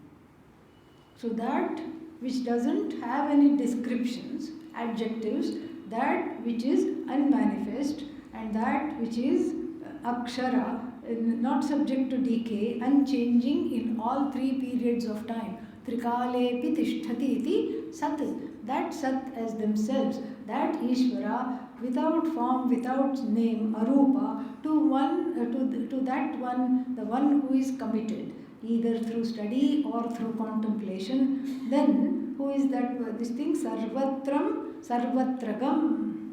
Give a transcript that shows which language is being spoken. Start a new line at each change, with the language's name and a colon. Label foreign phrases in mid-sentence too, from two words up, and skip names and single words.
English: So that which doesn't have any descriptions, adjectives, that which is unmanifest and that which is akshara, not subject to decay, unchanging in all three periods of time.
Sanskrit: त्रिकालेऽपि तिष्ठति इति सत्.
English: That sat as themselves, that Ishvara, without form, without name, arupa, to that one, the one who is committed, either through study or through contemplation, then who is that, this thing,
Sanskrit: सर्वत्रम्, सर्वत्रगम्.